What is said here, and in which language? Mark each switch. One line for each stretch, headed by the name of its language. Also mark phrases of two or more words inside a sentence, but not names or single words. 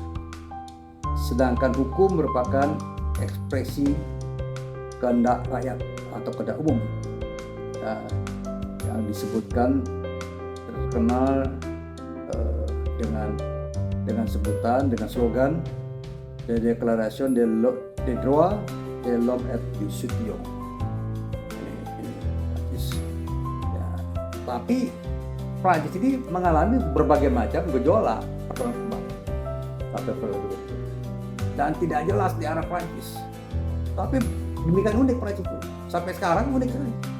Indonesian: Sedangkan hukum merupakan ekspresi kehendak rakyat atau kehendak umum. Ya, yang disebutkan terkenal dengan sebutan, dengan slogan
French: de Déclaration des droits de l'homme et du citoyen.
Indonesian: Ya, tapi Prancis ini mengalami berbagai macam gejolak sampai dan tidak jelas di arah Prancis. Tapi demikian unik Prancis itu. Sampai sekarang unik sekali.